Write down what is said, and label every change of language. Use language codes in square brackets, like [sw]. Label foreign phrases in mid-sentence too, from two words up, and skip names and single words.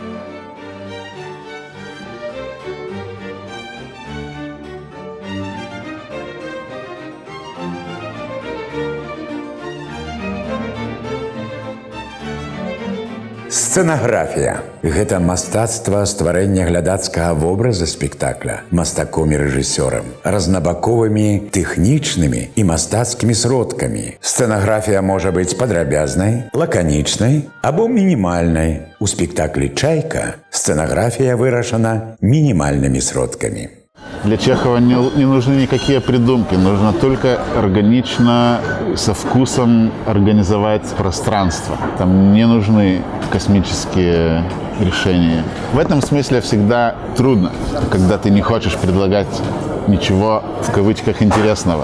[be] Сцэнаграфія – гэта мастацтва стварэння глядацкага вобраза спектакля мастаком і рэжысёрам, разнабаковымі тэхнічнымі і мастацкімі сродкамі. Сцэнаграфія можа быць падрабязнай, лаканічнай або мінімальнай. У спектаклі «Чайка» сцэнаграфія вырашана мінімальнымі сродкамі. [ru] Для Чехова не нужны никакие придумки, нужно только органично, со вкусом организовать пространство. Там не нужны космические решения. В этом смысле всегда трудно, когда ты не хочешь предлагать ничего, в кавычках, интересного.